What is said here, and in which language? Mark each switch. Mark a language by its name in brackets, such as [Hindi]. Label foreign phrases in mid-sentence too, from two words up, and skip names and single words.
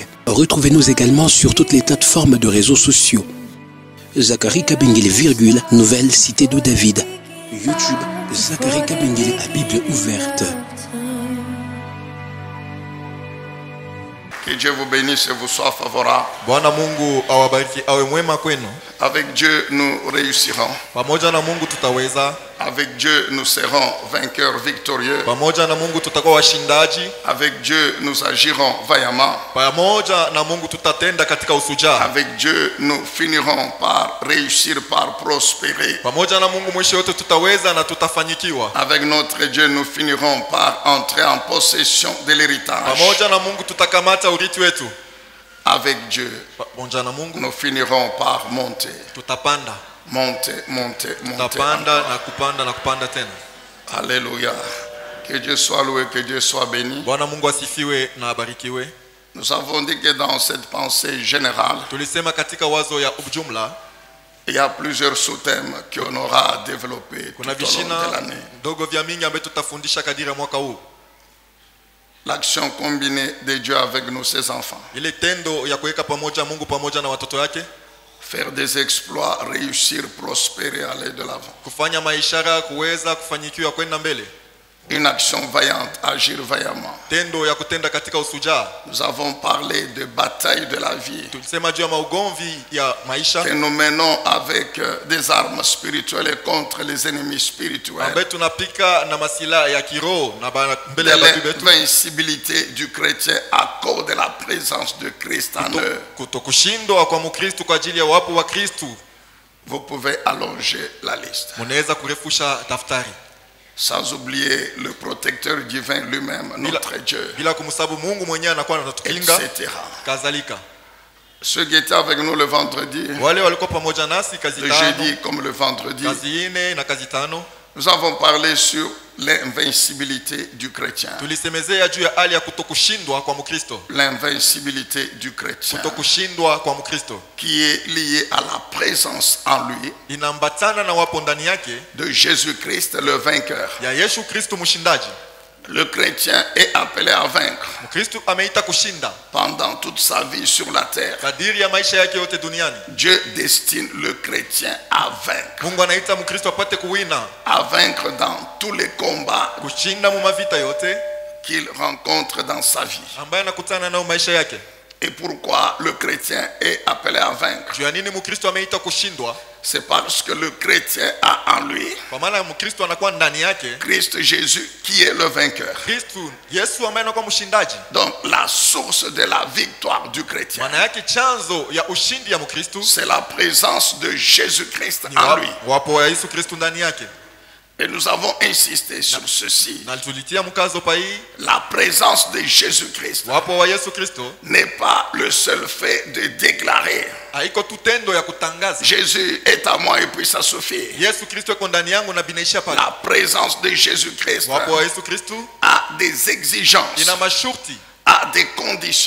[French] Retrouvez-nous également sur toutes les plateformes de réseaux sociaux. Zacharie Kabengele, nouvelle cité de David. YouTube, Zacharie Kabengele à Bible ouverte. Que Dieu vous bénisse et vous soit favorable. [Swahili] Bwana Mungu awabariki awe mwema kwenu. [French] Avec Dieu, nous réussirons. [Swahili] Pamoja na Mungu tutaweza. [French] Avec Dieu, nous serons vainqueurs victorieux. [Swahili] Pamoja na Mungu tutakuwa washindaji. [French] Avec Dieu, nous agirons vaillamment. [Swahili] Pamoja na Mungu tutatenda katika ushujaa. [French] Avec Dieu, nous finirons par réussir, par prospérer. [Swahili] Pamoja na Mungu mwisho yote tutaweza na tutafanyikiwa. [French] Avec notre Dieu, nous finirons par entrer en possession de l'héritage. [Swahili] Pamoja na Mungu tutakamata urithi wetu. [French] Avec Dieu, [Swahili] pamoja na Mungu [French] nous finirons par monter. [Swahili] Tutapanda. [French] Monter. [Swahili] Tutapanda na kupanda tena. [French] Alléluia. Que Dieu soit loué, que Dieu soit béni. [Swahili] Bwana Mungu asifiwe na abarikiwe. [French] Nous avons dit que dans cette pensée générale, [Swahili] tulisema katika wazo ya ujumla, [French] il y a plusieurs sous-thèmes qu'on aura développés tout au long de l'année. [Swahili] Dogo vya mingi ambayo tutafundisha kadiri mwaka huu. [French] L'action combinée de Dieu avec nous, ses enfants. [Swahili] Ile tendo ya kuweka pamoja Mungu pamoja na watoto wake. [French] Faire des exploits, réussir, prospérer, aller de l'avant. [Swahili] Kufanya maishara, kuweza kufanyikiwa kwenda mbele. [French] Une action vaillante, agir vaillamment. [Swahili] Tendo ya kutenda katika usujaa. [French] Nous avons parlé de bataille de la vie. [Swahili] Tulisema juu ya maugomvi ya maisha. [French] Que nous menons avec des armes spirituelles contre les ennemis spirituels. [Swahili] Ambaye tunapika na masila ya kiroho na mbele ya watu wetu. [French] L'invincibilité du chrétien à cause de la présence de Christ en eux. [Swahili] Kutokushindwa kwa Mkristo kwa ajili ya wapo wa Kristo. [French] Vous pouvez allonger la liste. [Swahili] Munaweza kurefusha daftari. [French] Sans oublier le protecteur divin lui-même, notre Dieu, [Swahili] bila kumsabu Mungu mwenyewe anakuwa anatukinga, [French] etc. [Swahili] Kadhalika. [French] Ceux qui étaient avec nous le vendredi, [Swahili] wale walikuwa pamoja nasi kazi [French] le jeudi comme le vendredi, [Swahili] kazi ine na kazi tano, [French] nous avons parlé sur l'invincibilité du chrétien. [Swahili] Tulisemezea juu ya hali ya kutokushindwa kwa Mkristo. [French] L'invincibilité du chrétien. [Swahili] Kutokushindwa kwa Mkristo. [French] Qui est liée à la présence en lui. [Swahili] Inambatana na wapo ndani yake. [French] De Jésus-Christ le vainqueur. [Swahili] Ya Yesu Kristo mshindaji. [French] Le chrétien est appelé à vaincre. [Swahili] Mkristo ameita kushinda. [French] Pendant toute sa vie sur la terre. [Swahili] Kadiri ya maisha yake yote duniani. [French] Dieu destine le chrétien à vaincre. [Swahili] Mungu anaita Mkristo apate kuwina. [French] À vaincre dans tous les combats. [Swahili] Kushinda mu mavita yote [French] qu'il rencontre dans sa vie. [Swahili] Ambaye anakutana nao maisha yake. [French] Et pourquoi le chrétien est appelé à vaincre? [Swahili] Juu ya nini Mkristo ameita kushindwa? [French] C'est parce que le chrétien a en lui [Swahili] kwa maana Mkristo anakuwa ndani yake [French] Christ Jésus qui est le vainqueur. [Swahili] Kristo Yesu ambaye anakuwa mshindaji. [French] Donc la source de la victoire du chrétien, [Swahili] maana yake chanzo ya ushindi ya Mkristo, [French] c'est la présence de Jésus-Christ en lui. [Swahili] Wapo wa Yesu Kristo ndani yake. [French] Et nous avons insisté sur ceci. La présence de Jésus-Christ n'est pas le seul fait de déclarer Jésus est à moi et puis ça suffit. La présence de Jésus-Christ a des exigences, a des conditions.